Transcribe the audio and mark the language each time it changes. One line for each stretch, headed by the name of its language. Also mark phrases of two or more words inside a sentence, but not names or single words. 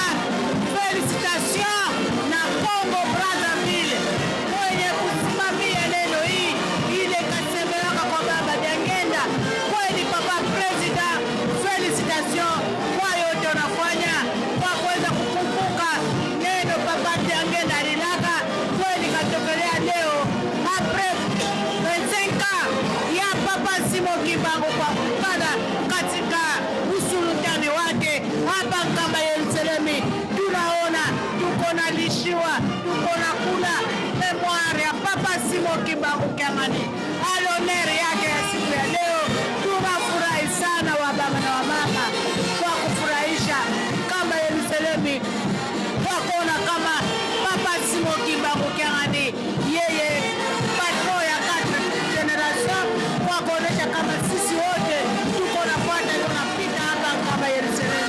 Swahili: Felicitation na Congo Brazzaville mwenye kusimamia neno hii ile kasemelaka kwa baba Diangenda. Kweli papa president, felicitation kwa yote unafanya kwa kuweza kukumbuka neno papa Diangenda alilaka. Kweli katokelea leo apres 25 ya papa Simo Kimbangu kwa kupanda katika usultani wake hapa nkamba Yerusalemu. Tunaona tuko na lishiwa, tuko na kula memoire ya papa Simo Kimbangu Kiangani, aloneri yake ya siku ya leo. Tunafurahi sana wa baba na wa mama kwa kufurahisha kama Yerusalemu, kwa kuona kama papa Simo Kimbangu Kiangani yeye patro ya 4 generation, kwa kuonesha kama sisi wote tuko na fuata tunapita hapa kama Yerusalemu.